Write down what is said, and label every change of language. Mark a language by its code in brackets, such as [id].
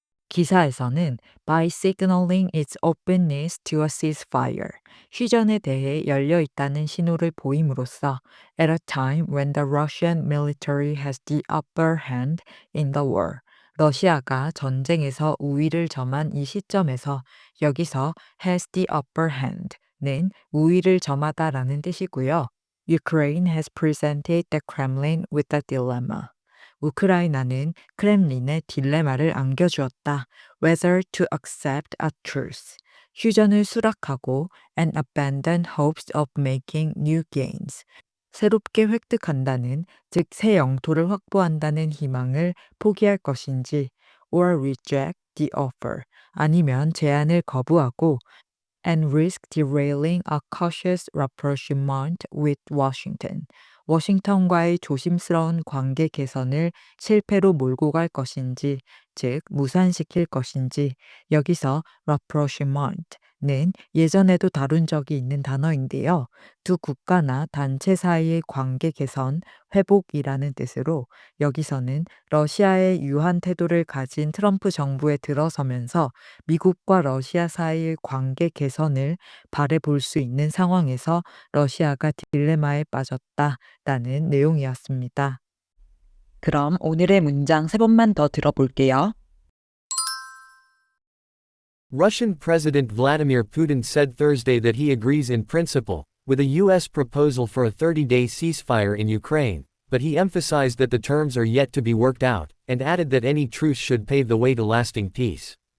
[ko] 기사에서는 [en] by signaling its openness to a ceasefire, [ko] 휴전에 대해 열려 있다는 신호를 보임으로써 [en] at a time when the Russian military has the upper hand in the war, [ko] 러시아가 전쟁에서 우위를 점한 이 시점에서 여기서 [en] has the upper hand는 [ko] 우위를 점하다라는 뜻이고요. [en] Ukraine has presented the Kremlin with a dilemma. [ko] 우크라이나는 크렘린의 딜레마를 안겨주었다. [en] Whether to accept a truce. [ko] 휴전을 수락하고 [en] and abandon hopes of making new gains. [ko] 새롭게 획득한다는, 즉 새 영토를 확보한다는 희망을 포기할 것인지 [en] or reject the offer. [ko] 아니면 제안을 거부하고 [en] and risk derailing a cautious rapprochement with Washington. [ko] 워싱턴과의 조심스러운 관계 개선을 실패로 몰고 갈 것인지, 즉 무산시킬 것인지. 여기서 rapprochement는 예전에도 다룬 적이 있는 단어인데요. 두 국가나 단체 사이의 관계 개선, 회복이라는 뜻으로 여기서는 러시아의 유한 태도를 가진 트럼프 정부에 들어서면서 미국과 러시아 사이의 관계 개선을 바라볼 수 있는 상황에서 러시아가 딜레마에 빠졌다라는 내용이었습니다. 그럼 오늘의 문장 3번만 더 들어볼게요. [en] Russian President Vladimir Putin said Thursday that he agrees in principle with a U.S. proposal for a 30-day ceasefire in Ukraine, but he emphasized that the terms are yet to be worked out, and added that any truce should pave the way to lasting peace.